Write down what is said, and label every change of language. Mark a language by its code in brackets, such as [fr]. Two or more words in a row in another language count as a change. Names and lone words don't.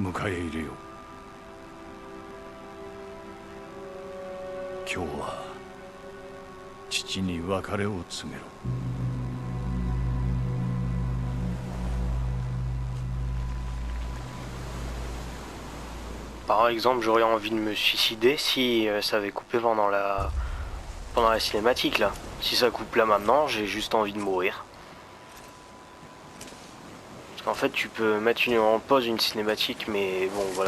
[ja] 迎え入れよう。今日は父に別れを告げろ。 [fr] Par exemple, j'aurais envie de me suicider si ça avait coupé pendant la cinématique là. Si ça coupe là maintenant, j'ai juste envie de mourir. Parce qu'en fait, tu peux mettre en pause une cinématique, mais bon, voilà.